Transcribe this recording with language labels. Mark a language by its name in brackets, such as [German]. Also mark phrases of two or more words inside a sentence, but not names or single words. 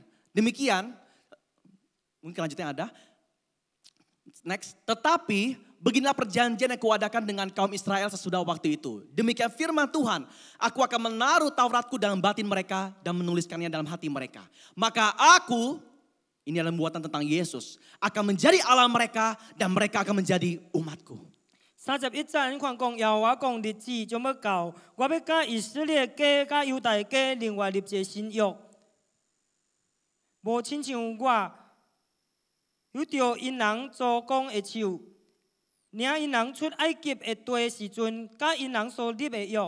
[Indonesian] Demikian, mungkin lanjutnya ada. Next, tetapi beginilah perjanjian yang kuadakan dengan kaum Israel sesudah waktu itu. Demikian firman Tuhan, aku akan menaruh Tauratku dalam batin mereka dan menuliskannya dalam hati mereka. Maka aku, ini adalah buatan tentang Yesus, akan menjadi Allah mereka dan mereka akan menjadi umatku. [Min Nan Chinese] 31 节你看讲，耶和华讲日子将要到，我要甲以色列家、甲犹大家另外立一个新约，无亲像我有着因人做工的手，领因人出埃及的地时阵，甲因人所立的约。